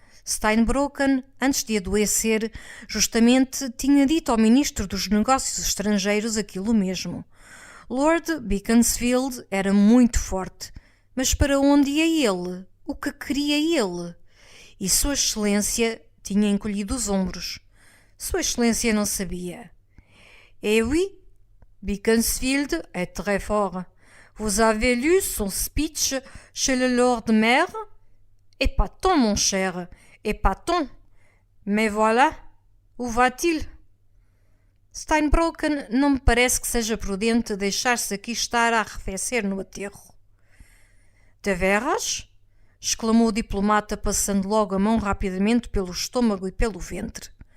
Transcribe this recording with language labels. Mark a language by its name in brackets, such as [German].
[Portuguese] Steinbrocken, antes de adoecer, justamente tinha dito ao ministro dos Negócios Estrangeiros aquilo mesmo. Lord Beaconsfield era muito forte, mas para onde ia ele? O que queria ele? E Sua Excelência tinha encolhido os ombros. Sua Excelência não sabia. [French] Eh oui, Beaconsfield est très fort. Vous avez lu son speech chez le Lord Maire? Épatant, mon cher, épatant. Mais voilà, où va-t-il? [Portuguese] Steinbrocken não me parece que seja prudente deixar-se aqui estar a arrefecer no aterro. De veras? Exclamou o diplomata, passando logo a mão rapidamente pelo estômago e pelo ventre.